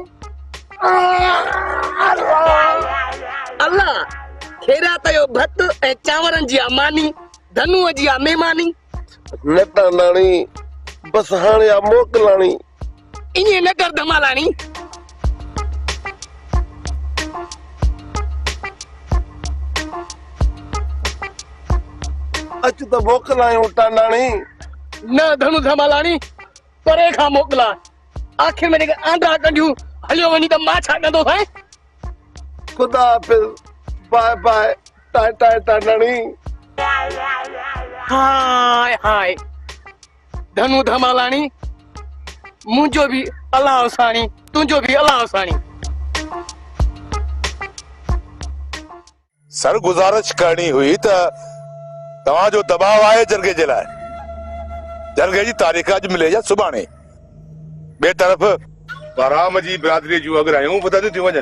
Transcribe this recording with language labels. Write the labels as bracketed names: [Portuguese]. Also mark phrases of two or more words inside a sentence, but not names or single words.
[Sindhi] अल्लाह खैरात जो भत ऐं चांवरनि जी मानी, धनुअ जी मेहमानी। न टांडाणी, बस हाणे आ मोकिलाणी। ईअं न कर धमालाणी। अच त मोकिलायूं टांडाणी। न धनु धमालाणी, परे खां मोकिला। आखिर में जेके आंडा कढियूं हलियो वञी त मां छा कंदो साईं? खुदा हाफिज, [English] bye bye [Sindhi] टाटा टांडाणी। हाय हाय धनु धमालाणी, मुंहिंजो बि अलाह साणी, तुंहिंजो बि अलाह साणी। सर गुजारिश करणी हुई त तव्हांजो दबाव आहे जरगे जे लाइ। जरगे जी तारीख़ अॼु मिले या सुभाणे। ॿिए तरफ़ बराम जी बिरादरी जूं अगरायूं वधंदियूं थियूं वञनि।